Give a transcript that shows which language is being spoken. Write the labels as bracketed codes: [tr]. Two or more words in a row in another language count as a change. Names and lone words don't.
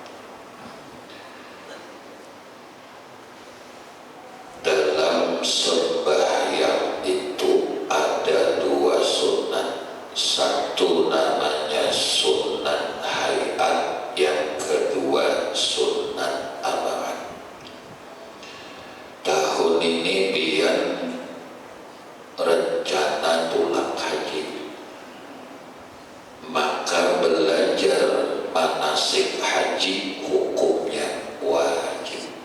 [id] Dalam sembahyang itu ada dua sunnat, satu namanya sunnat hayat, yang kedua sunnat abad. Tahun ini pian rencana pulang haji, maka belajar manasik haji hukumnya wajib.